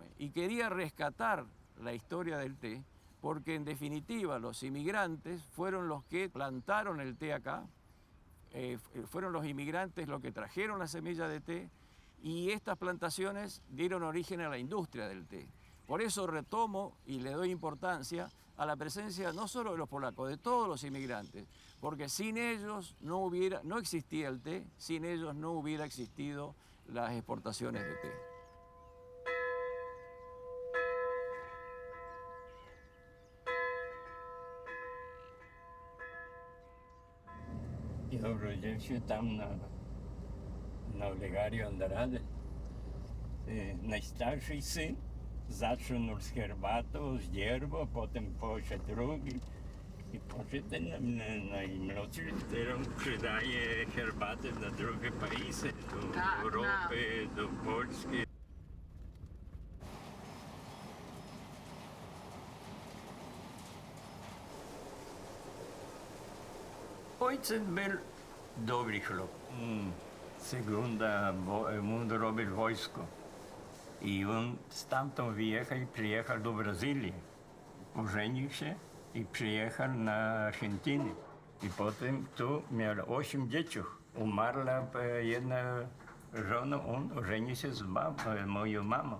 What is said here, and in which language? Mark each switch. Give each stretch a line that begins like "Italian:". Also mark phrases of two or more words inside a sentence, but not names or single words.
Spanish: Y quería rescatar la historia del té, porque en definitiva los inmigrantes fueron los que plantaron el té acá, fueron los inmigrantes los que trajeron la semilla de té, y estas plantaciones dieron origen a la industria del té. Por eso retomo y le doy importancia a la presencia no solo de los polacos, de todos los inmigrantes, porque sin ellos no existía el té, sin ellos no hubiera existido las exportaciones de té.
Ukrainian: Я родився там на Олегарі Андраде. Найстарший син
Polish: zaczynał z herbatą, z dzierbo, potem poszedł drugi i poszedł najmłodszy, którą przydaje herbatę na drugie países, do Europy, do Polski. Ojciec był dobry chłop.
Spanish: Segunda mundo
Polish: robił wojsko. I on stamtąd wyjechał i przyjechał do Brazylii. Ożenił się i przyjechał na Argentynę. I potem tu miał 8 dzieci. Umarła jedna żona, on ożenił się z moją mamą.